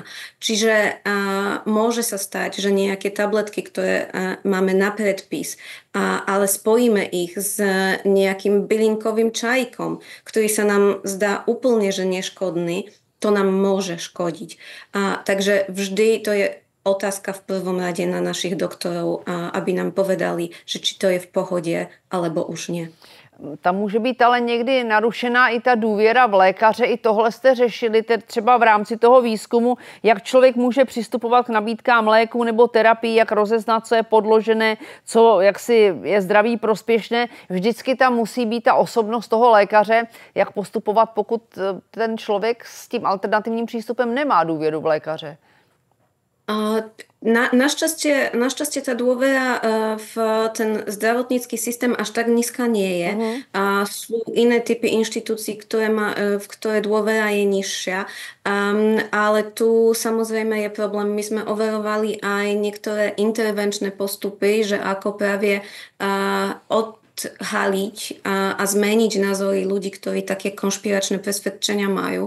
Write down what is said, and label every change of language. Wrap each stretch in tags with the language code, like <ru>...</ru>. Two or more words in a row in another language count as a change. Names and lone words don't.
<sk>Čiže môže sa stať, že nejaké tabletky, ktoré máme na predpis, ale spojíme ich s nejakým bylinkovým čajkom, ktorý sa nám zdá úplne, že neškodný, to nám môže škodiť. Takže vždy to je otázka v prvom rade na našich doktorov, aby nám povedali, že či to je v pohode, alebo už nie.</sk> <cs>Tam může být ale někdy narušená i ta důvěra v lékaře. I tohle jste řešili třeba v rámci toho výzkumu, jak člověk může přistupovat k nabídkám léku nebo terapii, jak rozeznat, co je podložené, co jaksi je zdraví prospěšné. Vždycky tam musí být ta osobnost toho lékaře, jak postupovat, pokud ten člověk s tím alternativním přístupem nemá důvěru v lékaře.</cs> <sk>Našťastie tá dôvera v ten zdravotnícky systém až tak nízka nie je. A sú iné typy inštitúcií, v ktoré dôvera je nižšia. Ale tu samozrejme je problém. My sme overovali aj niektoré intervenčné postupy, že ako práve odhaliť a zmeniť názory ľudí, ktorí také konšpiračné presvedčenia majú.</sk>